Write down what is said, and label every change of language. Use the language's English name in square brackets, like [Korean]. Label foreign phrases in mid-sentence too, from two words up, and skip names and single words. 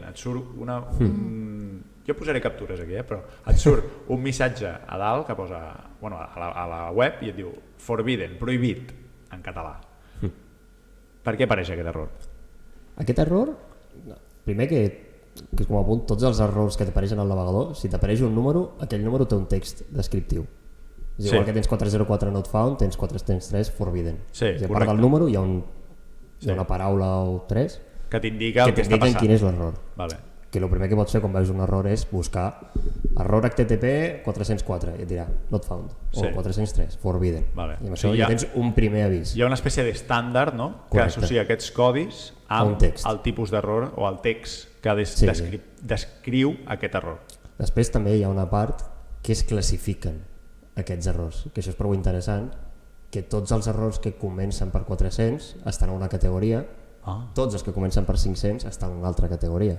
[Catalan] Et surt jo posaré captures aquí, però et surt un missatge a dalt que posa a la web i et diu forbidden, prohibit en català. Per què apareix aquest error? Aquest error, primer que com a punt, tots els errors que t'apareixen al navegador, si t'apareix un número, aquell número té un text descriptiu. És igual que tens 404 [English] not found, [Catalan] tens 403 forbidden. Sí, I a part correcte. del número hi ha una paraula o tres Que t'indica que el que està t'indiquen passant. quin és l'error. Vale. Que el primer que pots fer quan veus un error és buscar error HTTP 404 i et dirà [English] not found [Catalan] o Sí. [English] 403 forbidden. [Catalan] Vale. I amb O això sigui, ja tens un primer avís. Hi ha una espècie d'estàndard, no?, que Correcte. associa aquests codis amb un text. el tipus d'error o el text que Sí, descriu aquest error. Després també hi ha una part que es classifiquen aquests errors, que això és prou interessant, que tots els errors que comencen per 400 estan en una categoria, tots els que comencen per 500 estan en una altra categoria.